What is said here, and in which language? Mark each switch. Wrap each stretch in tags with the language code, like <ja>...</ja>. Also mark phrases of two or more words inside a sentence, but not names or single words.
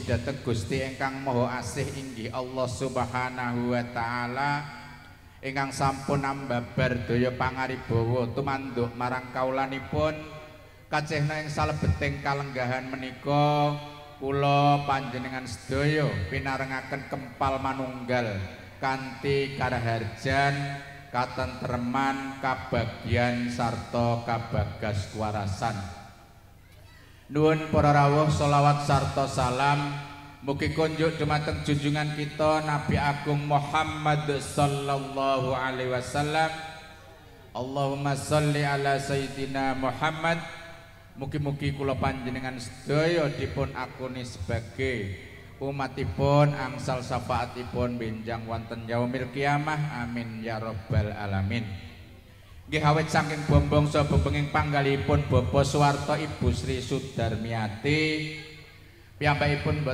<jv>dhateng Gusti ingkang Maha Asih inggih Allah</jv> <ar>سبحانه وتعالى</ar> <jv>ingkang sampun ambabar daya pangaribawa tumanduk marang kawulanipun kacehna ing salebeting kalenggahan menika kula panjenengan sedaya pinarengaken kempal manunggal kanthi karaharjan katentreman kabagyan sarta kabagas kuwarasan. Nuwun para rawuh sholawat sarta salam mugi kunjuk dumateng junjungan kita Nabi Agung Muhammad</jv> <ar>صلى الله عليه وسلم. اللهم صل على سيدنا محمد.</ar> <jv>Mugi-mugi kula panjenengan sedaya dipun akuni sebagai umatipun angsal syafaatipun benjang wonten</jv> <ar>يوم القيامة آمين يا رب العالمين.</ar> <jv>Nggih awit saking bombong saha bebenging panggalipun Bapak Suwarto Ibu Sri Sudarmiati piyambakipun</jv>